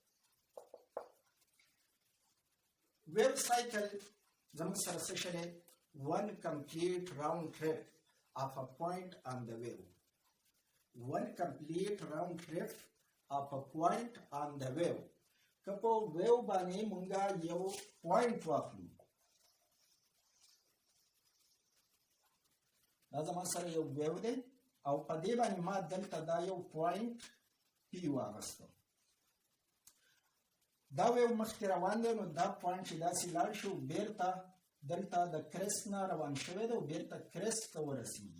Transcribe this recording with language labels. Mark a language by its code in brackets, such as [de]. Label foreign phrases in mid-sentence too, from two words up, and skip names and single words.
[en] wave cycle [ps] زموږ سره څه شی دی؟ [en] one complete round trip of a point on the wave. One complete round trip of a point on the wave. [ps] که په ویو باندې مونږه یو پوینټ واخلو، دا زما سره یو ویو دی او په دې باندې ما دلته دا یو پوینټ پی واغسته. دا ویو مخکې روان دی، نو دا پوینټ چې داسې لاړ شو بیرته دلته د کرست نه روان شوی دی او بیرته کرست ته ورسېږي.